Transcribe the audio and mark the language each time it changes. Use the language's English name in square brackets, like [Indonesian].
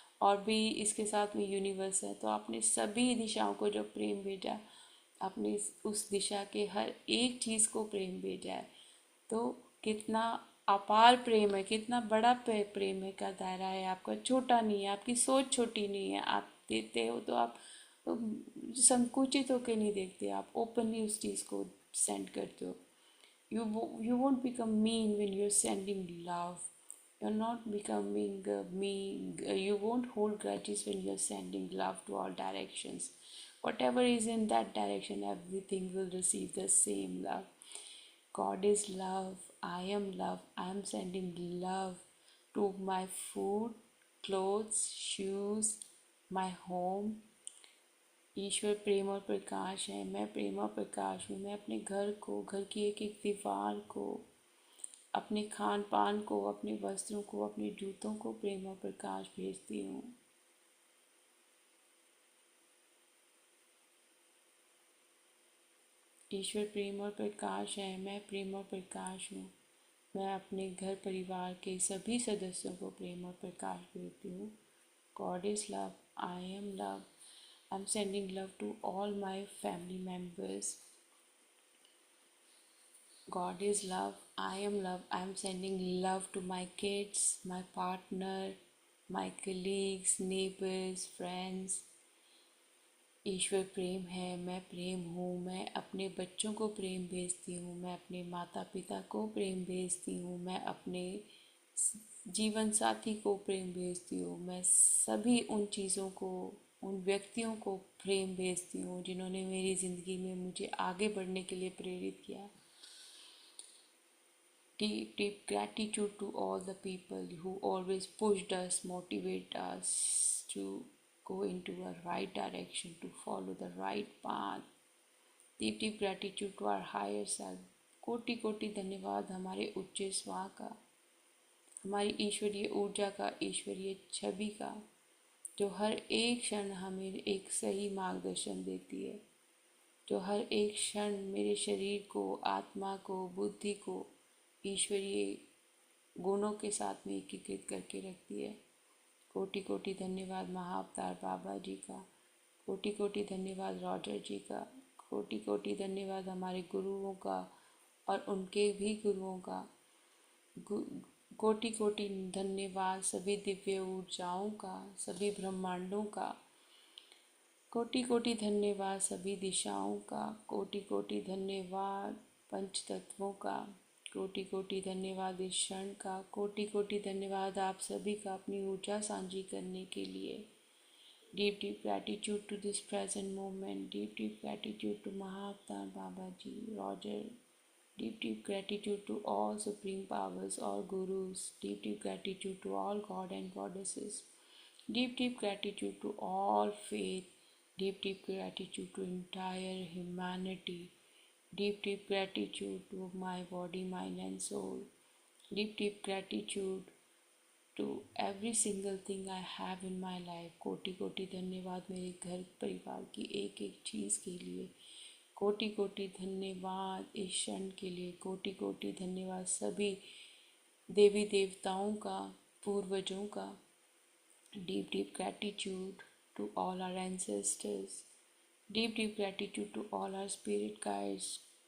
[Hindi] और भी इसके साथ में यूनिवर्स है, तो आपने सभी दिशाओं को जो प्रेम भेजा, आपने उस दिशा के हर एक चीज़ को प्रेम भेजा है। तो कितना अपार प्रेम है, कितना बड़ा प्रेम है का दायरा है आपका, छोटा नहीं है, आपकी सोच छोटी नहीं है। आप देते हो तो आप संकुचित होकर नहीं देखते, आप ओपनली उस चीज़ को सेंड करते हो। [English] You won't become mean when you're sending love. You're not becoming mean. You won't hold grudges when you're sending love to all directions. Whatever is in that direction, everything will receive the same love. God is love. I am love. I am sending love to my food, clothes, shoes, my home. [Hindi] ईश्वर प्रेम और प्रकाश है, मैं प्रेम और प्रकाश हूँ। मैं अपने घर को, घर की एक एक दीवार को, अपने खान पान को, अपने वस्त्रों को, अपने जूतों को प्रेम और प्रकाश भेजती हूँ। ईश्वर प्रेम और प्रकाश है, मैं प्रेम और प्रकाश हूँ। मैं अपने घर परिवार के सभी सदस्यों को प्रेम और प्रकाश भेजती हूँ। [English] God is love, I am love, I am sending love to all my family members. God is love. I am love. I am sending love to my kids, my partner, my colleagues, neighbors, friends. [Hindi] ईश्वर प्रेम है, मैं प्रेम हूँ। मैं अपने बच्चों को प्रेम भेजती हूँ, मैं अपने माता पिता को प्रेम भेजती हूँ, मैं अपने जीवन साथी को प्रेम भेजती हूँ। मैं सभी उन चीज़ों को, उन व्यक्तियों को प्रेम भेजती हूँ जिन्होंने मेरी ज़िंदगी में मुझे आगे बढ़ने के लिए प्रेरित किया। [English] Deep, deep gratitude to all the people who always pushed us, motivate us to go into a right direction, to follow the right path. Deep, deep gratitude to our higher self. [Hindi] कोटि कोटि धन्यवाद हमारे उच्च स्वा का, हमारी ईश्वरीय ऊर्जा का, ईश्वरीय छवि का, जो हर एक क्षण हमें एक सही मार्गदर्शन देती है, जो हर एक क्षण मेरे शरीर को, आत्मा को, बुद्धि को ईश्वरीय गुणों के साथ में एकीकृत करके रखती है। कोटि कोटि धन्यवाद महाअवतार बाबा जी का, कोटि कोटि धन्यवाद रॉजर जी का, कोटि कोटि धन्यवाद हमारे गुरुओं का और उनके भी गुरुओं का, कोटि कोटि धन्यवाद सभी दिव्य ऊर्जाओं का, सभी ब्रह्मांडों का, कोटि कोटि धन्यवाद सभी दिशाओं का, कोटि कोटि धन्यवाद पंच तत्वों का, कोटि कोटि धन्यवाद इस क्षण का, कोटि कोटि धन्यवाद आप सभी का अपनी ऊर्जा साझी करने के लिए। [English] Deep deep gratitude to this present moment, deep deep gratitude to Mahavatar Baba ji, Roger, deep deep gratitude to all supreme powers, all gurus, deep deep gratitude to all god and goddesses, deep deep gratitude to all faith, deep deep gratitude to entire humanity, deep deep gratitude to my body, mind and soul, deep deep gratitude to every single thing I have in my life। [Hindi] कोटि कोटि धन्यवाद मेरे घर परिवार की एक एक चीज़ के लिए, कोटि कोटि धन्यवाद इस क्षण के लिए, कोटि कोटि धन्यवाद सभी देवी देवताओं का, पूर्वजों का। [English] Deep deep gratitude to all our ancestors, deep deep gratitude to all our spirit guides.